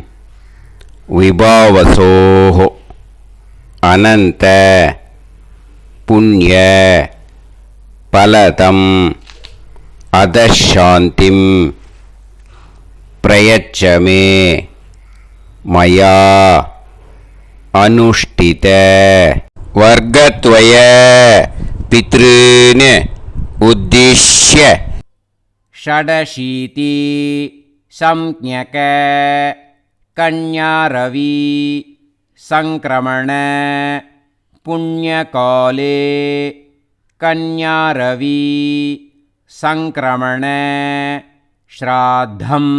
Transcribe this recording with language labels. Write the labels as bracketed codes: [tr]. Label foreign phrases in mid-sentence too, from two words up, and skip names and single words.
[sa] विभावसोः अनन्त पुण्य फलदम् अतश्शान्तिम् प्रयच्छमे मया अनुष्ठित वर्गद्वय पितॄन् उद्दिश्य षडशीति संज्ञक कन्यारवि संक्रमण पुण्यकाले कन्यारवि संक्रमण श्राद्धं